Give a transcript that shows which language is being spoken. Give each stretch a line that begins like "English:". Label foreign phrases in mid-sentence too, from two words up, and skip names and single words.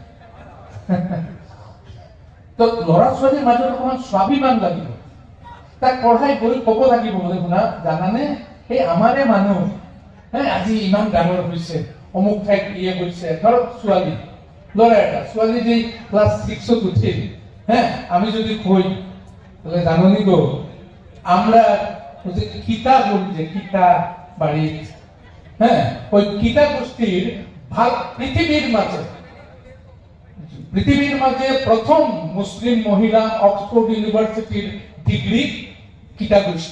Assamese: তো ল'ৰা ছোৱালীৰ মাজত অকমান স্বাভিমান লাগিব। তাক পঢ়াই গৈ ক'ব লাগিব বোলে শুনা জানানে এই আমাৰে মানুহ আজি ইমান ডাঙৰ হৈছে, অমুক ঠাইত ইয়ে গৈছে। ধৰক ছোৱালী, ল'ৰা এটা ছোৱালী যে ক্লাছ 6ত উঠিল, আমি যদি কই
Sylheti: তাহলে জাননি গো আমরা কিতা বলি যে কিতা বাড়ির, ওই কিতা গোষ্ঠীর ভাগ পৃথিবীর মাঝে প্রথম মুসলিম মহিলা অক্সফোর্ড ইউনিভার্সিটির ডিগ্রি কিতা গোষ্ঠী।